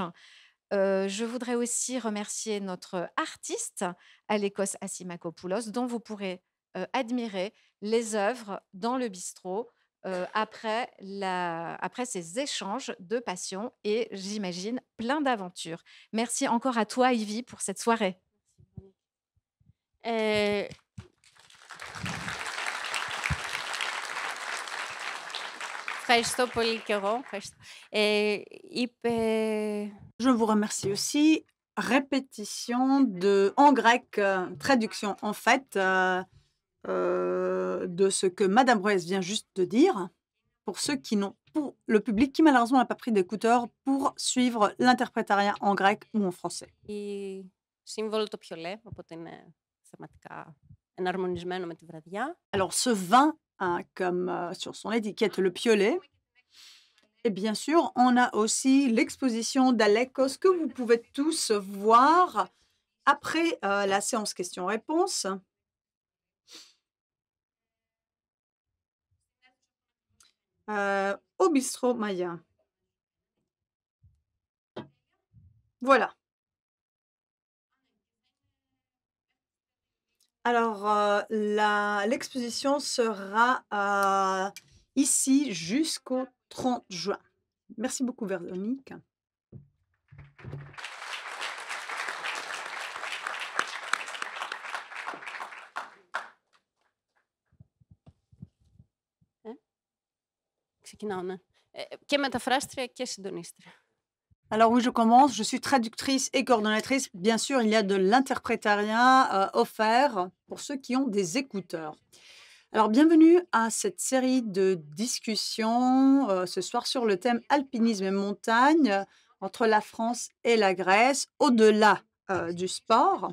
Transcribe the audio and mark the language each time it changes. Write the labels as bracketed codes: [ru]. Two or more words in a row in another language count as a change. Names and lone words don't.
[fr] Je voudrais aussi remercier notre artiste, Alekos Assimakopoulos, dont vous pourrez admirer les œuvres dans le bistrot après ces échanges de passion et, j'imagine, plein d'aventures. Merci encore à toi, Ivy, pour cette soirée. [el] Ε, Ευχαριστώ πολύ κι εγώ. Ευχαριστώ. Είπε... [fr] Je vous remercie aussi. Répétition en grec, traduction en fait de ce que Madame Bruyès vient juste de dire, pour ceux qui n'ont, pour le public qui malheureusement n'a pas pris d'écouteurs pour suivre l'interprétariat en grec ou en français. [el] Η σύμβολο το πιολέ, οπότε είναι θεματικά εναρμονισμένο με τη βραδιά. [fr] Alors ce vin, comme sur son étiquette le piolet, et bien sûr, on a aussi l'exposition d'Alekos que vous pouvez tous voir après la séance questions-réponses. Au bistrot Maya. Voilà. Alors, l'exposition sera ici jusqu'au 30 juin. Merci beaucoup, Véronique. [el] Ξεκινάω, ναι. Και μεταφράστρια και συντονίστρια. [fr] Alors oui, je commence. Je suis traductrice et coordonnatrice. Bien sûr, il y a de l'interprétariat offert pour ceux qui ont des écouteurs. Alors, bienvenue à cette série de discussions ce soir sur le thème alpinisme et montagne entre la France et la Grèce, au-delà du sport.